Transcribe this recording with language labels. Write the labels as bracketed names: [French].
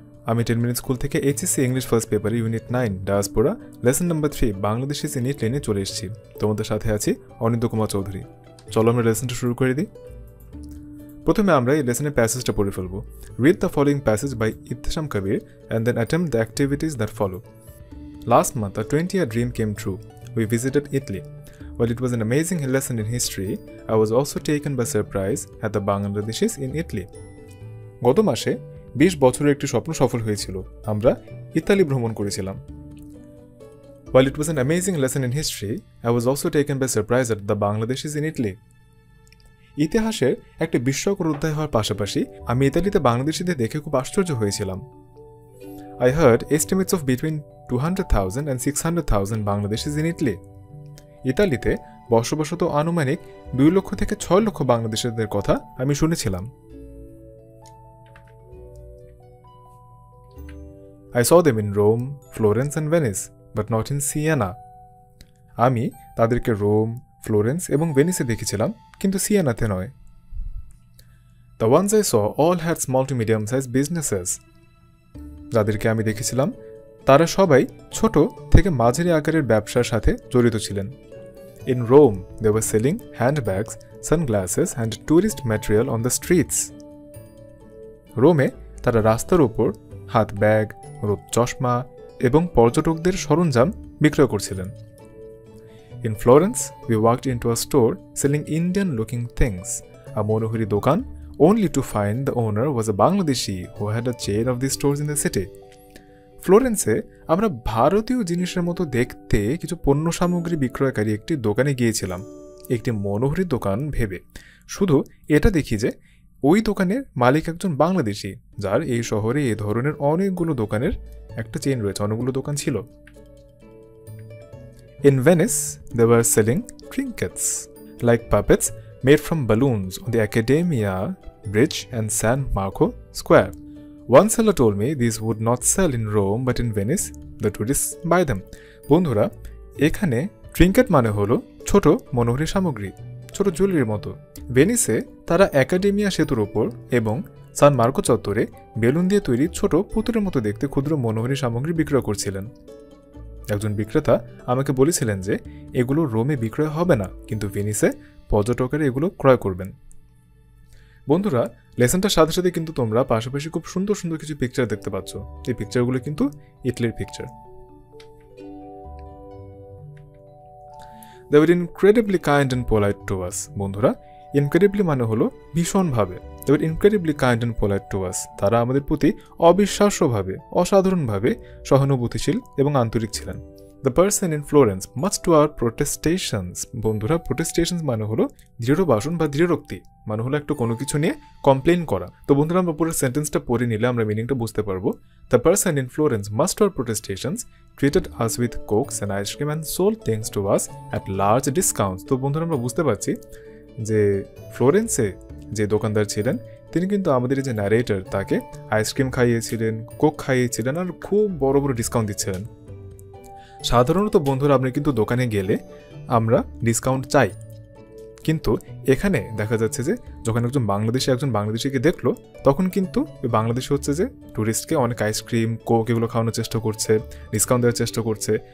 [Bangla] আমি 10 minute school থেকে HSC English first পেপারে unit 9 diaspora lesson number 3 বাংলাদেশিস in it নিয়ে চলে এসেছি। তোমাদের সাথে আছি অনিন্দ কুমার চৌধুরী। চলো আমরা লেসনটা শুরু করে দিই। প্রথমে আমরা এই লেসনের প্যাসেজটা পড়ে ফেলবো। [English] Read the following passage by Ibtesam Kabir and then attempt the activities that follow. Last month, a 20-year dream came true. We visited Italy. While it was an amazing lesson in history, I was also taken by surprise at the Bangladeshis in Italy. [Bangla] গত মাসে 20 বছরের একটি স্বপ্ন সফল হয়েছিল। আমরা Italy ভ্রমণ করেছিলাম। [English] While it was an amazing lesson in history, I was also taken by surprise at the Bangladeshis in Italy. [Bangla] ইতিহাসের একটি বিস্ময়কর অধ্যায় হওয়ার পাশাপাশি আমি ইতালিতে বাংলাদেশিদের দেখে খুব আশ্চর্য হয়েছিলাম। [English] I heard estimates of between 200,000 and 600,000 Bangladeshis in Italy. [Bangla] ইতালিতে বসবাসরত আনুমানিক 2 লক্ষ থেকে 6 লক্ষ বাংলাদেশিদের কথা আমি শুনেছিলাম। [English] I saw them in Rome, Florence and Venice, but not in Siena. [Bangla] আমি তাদেরকে রোম, ফ্লোরেন্স এবং ভেনিসে দেখেছিলাম, কিন্তু সিয়েনাতে নয়। [English] The ones I saw all had small to medium sized businesses. [Bangla] যাদেরকে আমি দেখেছিলাম তারা সবাই ছোট থেকে মাঝারি আকারের ব্যবসার সাথে জড়িত ছিলেন। [English] In Rome, they were selling handbags, sunglasses and tourist material on the streets. [Bangla] রোমে তারা রাস্তার উপর হাত ব্যাগ, রোদ চশমা এবং পর্যটকদের সরঞ্জাম বিক্রয় করছিলেন। [English] In Florence, we walked into a store selling Indian-looking things, a monohari dokan, only to find the owner was a Bangladeshi who had a chain of these stores in the city. [Bangla] ফ্লোরেন্সে আমরা ভারতীয় জিনিসের মতো দেখতে কিছু পণ্য সামগ্রী বিক্রয়কারী একটি দোকানে গিয়েছিলাম, একটি মনোহরি দোকান ভেবে। শুধু এটা দেখি যে ওই দোকানের মালিক একজন বাংলাদেশি, যার এই শহরে এই ধরনের অনেকগুলো দোকানের একটা চেইন রয়েছে, অনেকগুলো দোকান ছিল। [English] In Venice, they were selling trinkets, like puppets made from balloons on the Accademia Bridge and San Marco Square. One seller told me these would not sell in Rome but in Venice, the tourists buy them. [Bangla] বন্ধুরা, এখানে ট্রিঙ্কেট মানে হলো ছোট মনোহরি সামগ্রী, ছোট জুয়েলারির মতো। ভেনিসে তারা academia সেতুর ওপর এবং সান মার্কো চত্বরে বেলুন দিয়ে তৈরি ছোট পুতুলের মতো দেখতে ক্ষুদ্র মনোহরি সামগ্রী বিক্রয় করছিলেন। একজন বিক্রেতা আমাকে বলেছিলেন যে এগুলো রোমে বিক্রয় হবে না, কিন্তু ভেনিসে পর্যটকেরা এগুলো ক্রয় করবেন। বন্ধুরা, লেসনটার সাথে সাথে কিন্তু তোমরা পাশাপাশি খুব সুন্দর সুন্দর কিছু পিকচার দেখতে পাচ্ছ। এই পিকচারগুলো কিন্তু ইটালির picture. [English] They were incredibly kind and polite to us. [Bangla] বন্ধুরা, ইনক্রেডিবলি মানে হলো ভীষণভাবে। [English] They were incredibly kind and polite to us. [Bangla] তারা আমাদের প্রতি অবিশ্বাস্যভাবে, অসাধারণভাবে সহানুভূতিশীল এবং আন্তরিক ছিলেন। [English] The person in Florence, much to our protestations. [Bangla] বন্ধুরা, protestations মানে হলো দৃঢ় ভাষণ বা দৃঢ়োক্তি, মানে হলো একটু কোনো কিছু নিয়ে কমপ্লেন করা। তো বন্ধুরা, আমরা পুরো সেন্টেন্সটা পড়ে নিলে আমরা মিনিংটা বুঝতে পারবো। [English] The person in Florence, much to our protestations, treated us with cokes and ice cream and sold things to us at large discounts. [Bangla] তো বন্ধুরা, আমরা বুঝতে পারছি যে ফ্লোরেন্সে যে দোকানদার ছিলেন তিনি কিন্তু আমাদের যে ন্যারেটর তাকে আইসক্রিম খাইয়েছিলেন, কোক খাইয়েছিলেন আর খুব বড় বড় ডিসকাউন্ট দিচ্ছিলেন। সাধারণত বন্ধুরা, আপনি কিন্তু দোকানে গেলে আমরা ডিসকাউন্ট চাই, কিন্তু এখানে দেখা যাচ্ছে যে যখন একজন বাংলাদেশিকে দেখলো তখন কিন্তু বাংলাদেশি হচ্ছে যে ট্যুরিস্টকে অনেক আইসক্রিম, কোক এগুলো খাওয়ানোর চেষ্টা করছে, ডিসকাউন্ট দেওয়ার চেষ্টা করছে।